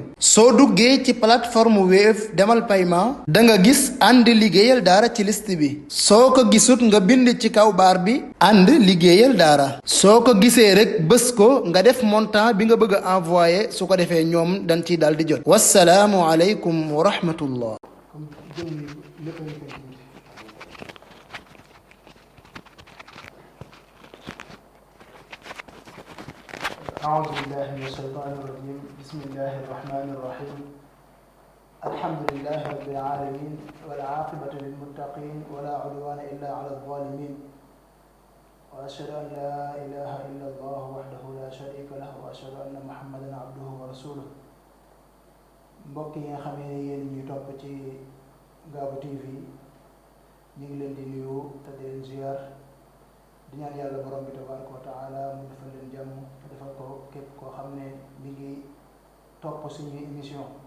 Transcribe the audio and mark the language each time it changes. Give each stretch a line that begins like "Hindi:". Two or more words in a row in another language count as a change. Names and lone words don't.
Wolof: soo duggee ci plateforme Wave demal paiement da nga gis ànd liggéeyal daara ci liste bi. soo ko gisut nga bind ci kaw baar bi ànd liggéeyal daara. soo ko gisee rek bës ko nga def montant bi nga bëgg a envoyé su ko defee ñoom dañ ciy daal di jot.
Arabic: والسلام عليكم ورحمة الله. أعوذ بالله من الشيطان الرجيم بسم الله الرحمن الرحيم الحمد لله رب العالمين والعاقبة للمتقين ولا عدوان إلا على الظالمين وأشهد أن لا إله إلا الله وحده لا شريك له وأشهد أن محمدا عبده ورسوله
Wolof: mbokk yi nga xamee ne yéen ñuy topp ci Ngabou TV ñu ngi leen di nuyu te di leen ziar di ñaan yàlla borom bi
Arabic: تبارك وتعالى
Wolof: mu defal leen jàmm te defal ko képp koo xam ne mi ngi topp suñuy émission